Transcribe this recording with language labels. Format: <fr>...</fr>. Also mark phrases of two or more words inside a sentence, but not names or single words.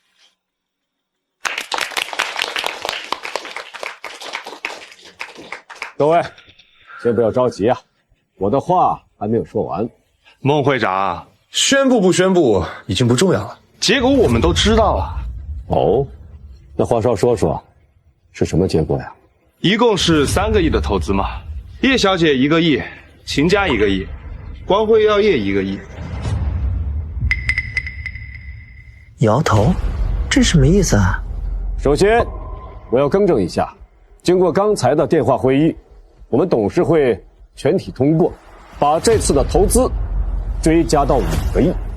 <zh>各位，先不要着急啊，我的話还沒有說完。孟會長，宣布不宣布已經不重要了，結果我們都知道了。哦，那華少說說，是什麼結果呀？一共是 3個億的投資嘛，葉小姐1個億，秦家1個億，光輝藥業1個億。搖頭，這什麼意思啊？首先，我要更正一下，經過剛才的電話會議，我們董事會全體通過，把這次的投資追加到5個億。</zh>